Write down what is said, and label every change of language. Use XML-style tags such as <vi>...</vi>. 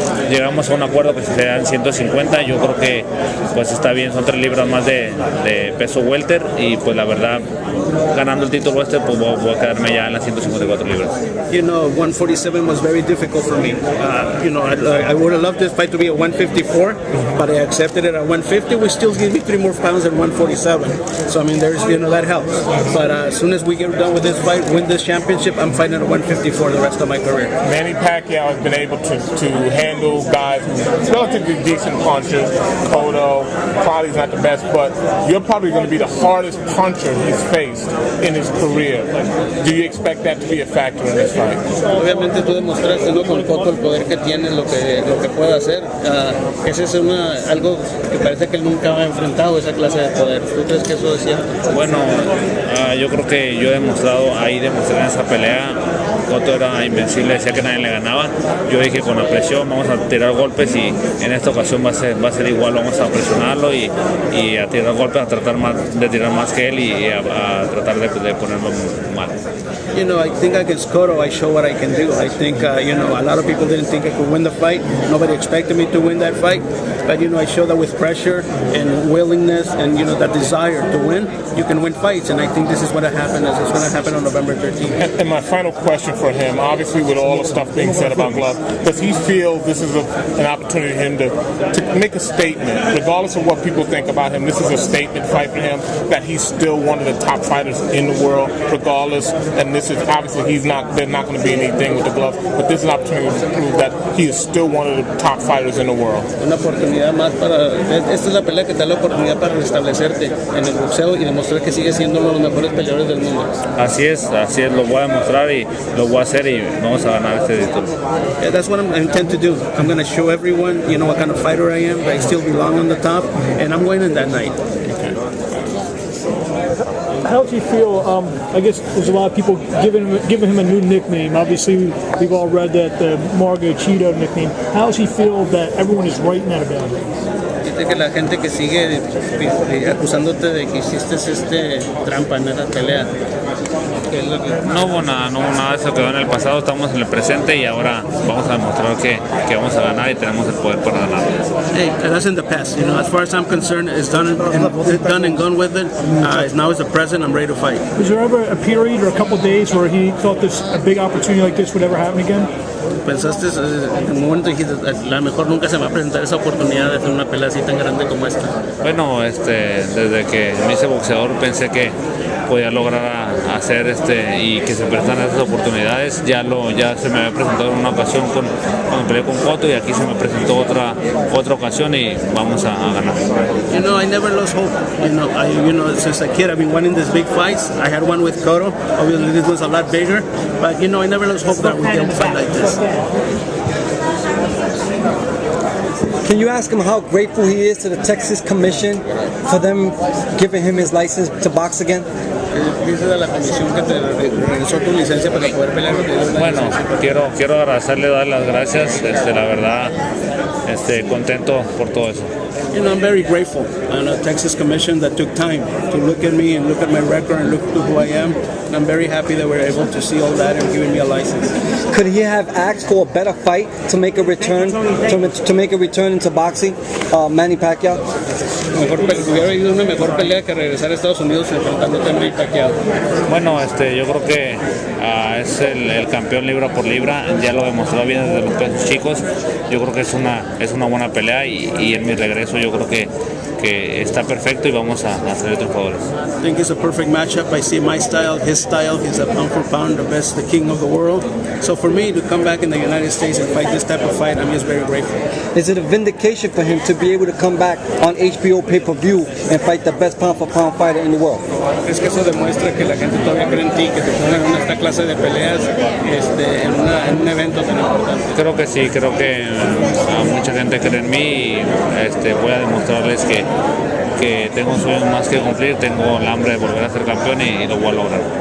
<es>Llegamos a un acuerdo que se dan 150. Yo creo que pues está bien, son 3 libras más de peso welter y pues la verdad ganando el título pues voy a quedarme ya en las 154 libras.</es> <en>147 was very difficult for me. I would have loved this fight to be at 154, but I accepted it at 150, which still gives me 3 more pounds at 147. So I mean, there's that helps. But as soon as we get done with this fight, win this championship, I'm fighting at 154 the rest of my career. Manny Pacquiao has been able to handle guys, relatively decent punchers. Cotto, probably not the best, but you're probably going to be the hardest puncher he's faced in his career. Do you expect that to be a factor in this fight?</en> <es>Obviamente tú demostraste con Cotto el poder que tiene, lo que puede hacer. Ese es algo que parece que él nunca ha enfrentado, esa clase de poder. ¿Tú crees que eso es cierto? Bueno, yo creo que yo demostré en esa pelea. Cotto era invencible, decía que nadie le ganaba. Yo dije con la presión vamos a tirar golpes y en esta ocasión va a ser igual, vamos a presionarlo y a tirar golpes, a tratar de tirar más que él y a tratar de ponerlo mal.</es> <en>I think against Cotto I show what I can do. I think a lot of people didn't think I could win the fight. Nobody expected me to win that fight, but I showed that with pressure and willingness and that desire to win, you can win fights, and I think this is what happened. It's going to happen on November 13th. And my final question for him, obviously with all the stuff being said about gloves, does he feel this is an opportunity for him to make a statement, regardless of what people think about him? This is a statement fight for him that that he's still one of the top fighters in the world, regardless. And this is obviously there's not going to be anything with the glove, but this is an opportunity to prove that he is still one of the top fighters in the world.</en> <es>Una oportunidad más esta es la pelea que te da la oportunidad para restablecerte en el boxeo y demostrar que sigues siendo uno de los mejores peleadores del mundo. Así es, lo voy a demostrar y lo voy a hacer y vamos a ganar este título.</es> <en>Yeah, that's what I intend to do. I'm going to show everyone, what kind of fighter I am. I still belong on the top, and I'm winning that night. How does he feel? I guess there's a lot of people giving him a new nickname. Obviously, we've all read that the Margarito nickname. How does he feel that everyone is writing that about him?</en> <es>Dice que la gente que sigue acusándote de que hiciste trampa en esa pelea. No hubo nada de eso, quedó en el pasado, estamos en el presente y ahora vamos a demostrar que vamos a ganar y tenemos el poder para ganar.</es> <en>Hey, that's in the past. As far as I'm concerned, it's done and gone with it. Now it's the present. I'm ready to fight. Was there ever a period or a couple of days where he thought a big opportunity like this would ever happen again?</en> <es>Pensaste en un momento dijiste, a lo mejor nunca se me va a presentar esa oportunidad de hacer una pelea así tan grande como esta. Bueno, desde que me hice boxeador pensé que podía lograr hacer y que se prestan esas oportunidades. Ya se me había presentado en una ocasión cuando peleé con Cotto y aquí se me presentó otra ocasión y vamos a ganar.</es> <en>I never lost hope. Since a kid I've been winning these big fights. I had one with Cotto. Obviously this was a lot bigger, but I never lost hope that we'd be able to fight like this. Can you ask him how grateful he is to the Texas Commission for them giving him his license to box again?</en> <es>Dice de la comisión que te regresó tu licencia para poder pelear. Bueno, quiero agradecerle, dar las gracias. La verdad, contento por todo eso.</es> <en>I'm very grateful on the Texas Commission that took time to look at me and look at my record and look to who I am. And I'm very happy that we're able to see all that and giving me a license. Could he have asked for a better fight to make a return into boxing, Manny Pacquiao?</en> <es>Hubiera habido una mejor pelea que regresar a Estados Unidos enfrentándote a Manny Pacquiao. Bueno, yo creo que es el campeón libra por libra, ya lo demostró bien desde los pesos chicos. Yo creo que es una buena pelea y en mi regreso yo creo que está perfecto y vamos a ser triunfadores.</es> <en>I think it's a perfect matchup. I see my style, his style. He's a pound for pound, the best, the king of the world. So for me to come back in the United States and fight this type of fight, I'm just very grateful. Is it a vindication for him to be able to come back on HBO pay-per-view and fight the best pound for pound fighter in the world?</en> <es>Es que eso demuestra que la gente todavía cree en ti, que te ponen en esta clase de peleas en un evento tan importante. Creo que sí, creo que mucha gente cree en mí y voy a demostrarles que tengo sueños más que cumplir, tengo el hambre de volver a ser campeón y lo voy a lograr.</es>